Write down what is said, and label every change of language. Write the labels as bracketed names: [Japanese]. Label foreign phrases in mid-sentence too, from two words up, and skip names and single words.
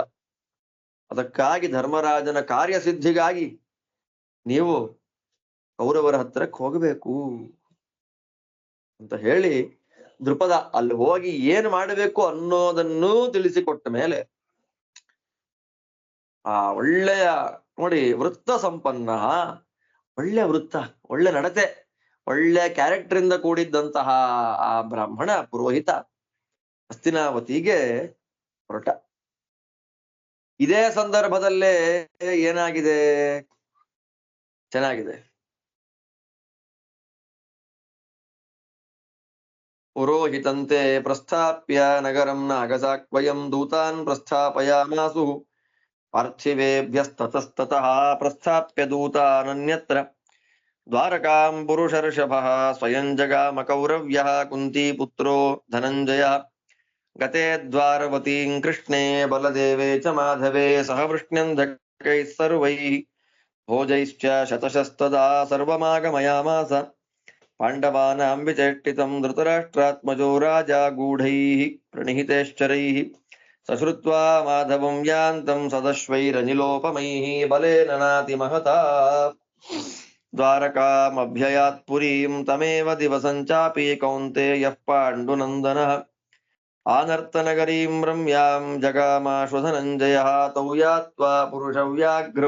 [Kannada] ಅದಕ್ಕಾಗಿ ಧರ್ಮರಾಜನ ಕಾರ್ಯಸಿದ್ಧಿಗಾಗಿ ನೀವು ಕೌರವರ ಹತ್ತಿರಕ್ಕೆ ಹೋಗಬೇಕು ಅಂತ ಹೇಳಿ ದೃಪದ ಅಲ್ಲಿ ಹೋಗಿ ಏನ್ ಮಾಡಬೇಕು ಅನ್ನೋದನ್ನು ತಿಳಿಸಿಕೊಟ್ಟ ಮೇಲೆ, ಆ ಒಳ್ಳೆಯ ನೋಡಿ, ವೃತ್ತ ಸಂಪನ್ನ, ಒಳ್ಳೆ ವೃತ್ತ, ಒಳ್ಳೆ ನಡತೆ, ಒಳ್ಳೆ ಕ್ಯಾರೆಕ್ಟರ್ ಇಂದ ಕೂಡಿದ್ದಂತಹ ಆ ಬ್ರಾಹ್ಮಣ ಪುರೋಹಿತ ಹಸ್ತಿನಾವತಿಗೆ ಹೊರಟ. ಇದೇ ಸಂದರ್ಭದಲ್ಲೇ ಏನಾಗಿದೆ, ಚೆನ್ನಾಗಿದೆ. [Sanskrit] ಪುರೋಹಿತಂತೆ ಪ್ರಸ್ಥಾಪ್ಯ ನಗರಂ ನಾಗಸಾಕ್ವಯಂ ದೂತಾನ್ ಪ್ರಸ್ಥಾಪಯಾಮಾಸು ಪಾರ್ಥಿವೇಭ್ಯಸ್ತತಸ್ತತಃ ಪ್ರಸ್ಥಾಪ್ಯ ದೂತಾನನ್ಯತ್ರ ದ್ವಾರಕಾಂ ಪುರುಷರ್ಷಭಃ ಸ್ವಯಂ ಜಗಾಮ ಕೌರವ್ಯಃ ಕುಂತಿ ಪುತ್ರೋ ಧನಂಜಯ ಗತೆ ದ್ವಾರವತೀಂ ಕೃಷ್ಣೇ ಬಲದೇವೇ ಚ ಮಾಧವೇ ಸಹ ವೃಷ್ಣ್ಯಂಧಕೈಃ ಸರ್ವೈಃ ಭೋಜೈಶ್ಚ ಶತಶಸ್ತದಾ ಸರ್ವಮಾಗಮಯಾಮಾಸ ಪಾಂಡವಾನಾಂ ವಿಚೇಷ್ಟಿತಂ ಧೃತರಾಷ್ಟ್ರಾತ್ಮಜೋ ರಾಜಾ ಗೂಢೈಃ ಪ್रणिहितैश्चरैः सश्रुत्वा माधवं यान्तं सदश्वैरनिलोपमैः बलेन नातिमहता द्वारकामभ्ययात् पुरीं तमेव दिवसं चापि कौन्तेयः पाण्डुनन्दनः आनर्तनगरीं रम्यां जगामाशु धनञ्जयः तौ यात्वा पुरुषव्याघ्रौ